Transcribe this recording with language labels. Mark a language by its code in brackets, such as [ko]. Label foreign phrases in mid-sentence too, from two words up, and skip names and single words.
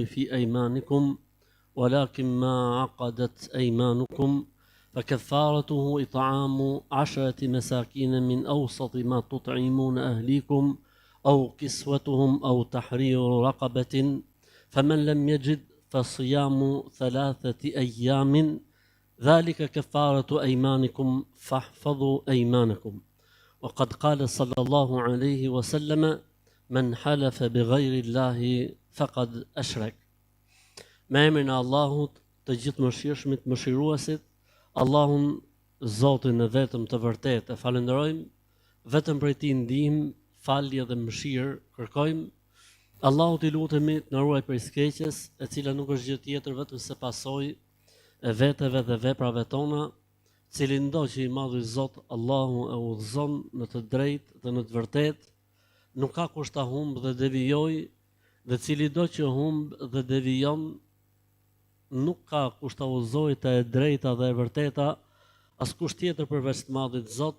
[ar] في أيمانكم ولكن ما عقدت أيمانكم فكفارته إطعام 10 مساكين من أوسط ما تطعمون أهليكم أو كسوتهم أو تحرير رقبة فمن لم يجد فصيام 3 أيام ذلك كفارة أيمانكم فاحفظوا أيمانكم. وقد قال صلى الله عليه وسلم: من حلف بغير الله فقد أشرك. [sq] Me emrin e Allahut, të gjithë mëshirshmit, mëshiruesit, Allahun Zotin e vetëm të vërtetë e falenderojmë, vetëm prej tij ndihmë, falje dhe mëshirë kërkojmë. Allahut i lutemi të na ruaj prej skeqjes, e cila nuk është gjë tjetër vetëm se pasojë e veteve dhe veprave tona, cili ndo që i madhi Zot Allahu e udhëzon në të drejtë dhe në të vërtetë, nuk ka kusht ta humb dhe devijoj, dhe cili do që humb dhe devijon, nuk ka kusht ta udhëzojë të e drejta dhe e vërteta, askush tjetër përveç të madhit Zot.